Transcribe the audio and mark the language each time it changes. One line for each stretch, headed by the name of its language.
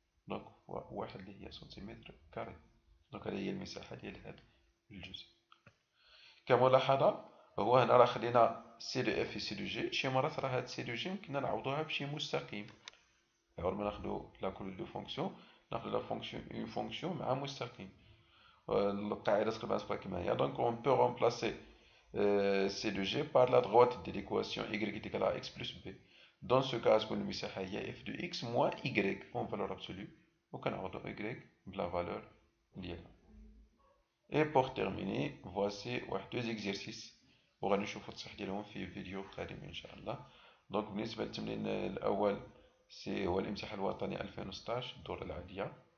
Arabic: دونك واحد اللي هي سنتيمتر كاري. دونك هذه هي المساحة ديال هذا الجزء. كملاحظة، هو هنا راه خدينا سي دو اف في سي دو جي. شي مرات راه هاد سي دو جي يمكننا نعوضوها بشي مستقيم. عور ما ناخدو لا كل دو فونكسيون، ناخدو لا فونكسيون اون فونكسيون مع مستقيم. القاعدة تقريبا تبقى كيما هي.
French: دونك اون بو رومبلاسي C de G par la droite de l'équation y est égal à x plus b. Dans ce cas,
Arabic: المساحة هي
French: f de x moins y en valeur absolue.
Arabic: وكنعوضو y بلا valeur ديالها.
French: Et pour terminer, voici
Arabic: واحد deux exercices وغادي نشوفو التصحيح ديالهم في فيديو قادم إن شاء الله. دونك بالنسبة للتمرين الأول هو الامتحان الوطني 2016 الدورة العادية.